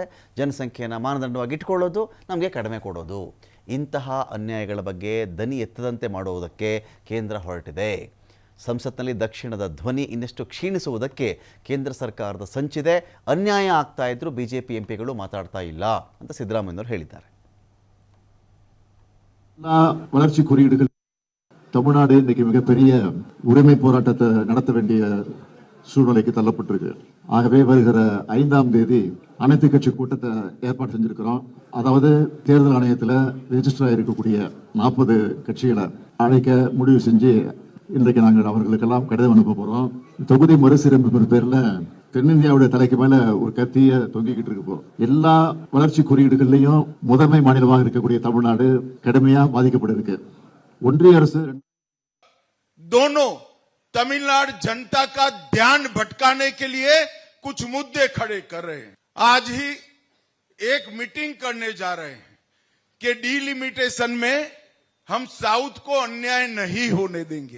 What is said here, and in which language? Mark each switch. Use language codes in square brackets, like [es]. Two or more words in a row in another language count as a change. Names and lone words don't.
[kn] ಜನಸಂಖ್ಯೆಯನ್ನು ಮಾನದಂಡವಾಗಿ ಇಟ್ಕೊಳ್ಳೋದು, ನಮಗೆ ಕಡಿಮೆ ಕೊಡೋದು. ಇಂತಹ ಅನ್ಯಾಯಗಳ ಬಗ್ಗೆ ದನಿ ಎತ್ತದಂತೆ ಮಾಡುವುದಕ್ಕೆ ಕೇಂದ್ರ ಹೊರಟಿದೆ. ಸಂಸತ್ನಲ್ಲಿ ದಕ್ಷಿಣದ ಧ್ವನಿ ಇನ್ನಷ್ಟು ಕ್ಷೀಣಿಸುವುದಕ್ಕೆ ಕೇಂದ್ರ ಸರ್ಕಾರದ ಸಂಚಿದೆ. ಅನ್ಯಾಯ ಆಗ್ತಾ ಇದ್ರೂ ಬಿಜೆಪಿ ಎಂಪಿಗಳು ಮಾತಾಡ್ತಾ ಇಲ್ಲ ಅಂತ ಸಿದ್ದರಾಮಯ್ಯನವರು ಹೇಳಿದ್ದಾರೆ. [ta] வளர்ச்சி குறியீடுகள் தமிழ்நாடு இன்னைக்கு மிகப்பெரிய உரிமை போராட்டத்தை நடத்த வேண்டிய சூழ்நிலைக்கு தள்ளப்பட்டிருக்கு. ஆகவே வருகிற 5ஆம் தேதி அனைத்து கட்சி கூட்டத்தை ஏற்பாடு செஞ்சிருக்கிறோம். அதாவது தேர்தல் ஆணையத்தில் ரெஜிஸ்டர் ஆகிருக்கக்கூடிய 40 கட்சிகளை அழைக்க முடிவு செஞ்சு இன்றைக்கு நாங்கள் அவர்களுக்கெல்லாம் கடிதம் அனுப்ப போறோம். தொகுதி மறுசீரமைப்பு பேர்ல தென்னிந்தியாவுடைய தலைக்கு மேல ஒரு கத்திய தொங்கிக்கிட்டு இருக்கு. எல்லா வளர்ச்சி குறியீடுகள்லையும் முதன்மை மாநிலமாக இருக்கக்கூடிய தமிழ்நாடு கடுமையா பாதிக்கப்பட்டிருக்கு. ஒன்றிய அரசு [hi] दोनों तमिलनाडु जनता का ध्यान भटकाने के लिए कुछ मुद्दे खड़े कर रहे हैं. आज ही एक मीटिंग करने जा रहे हैं कि डिलिमिटेशन में हम साउथ को अन्याय नहीं होने देंगे.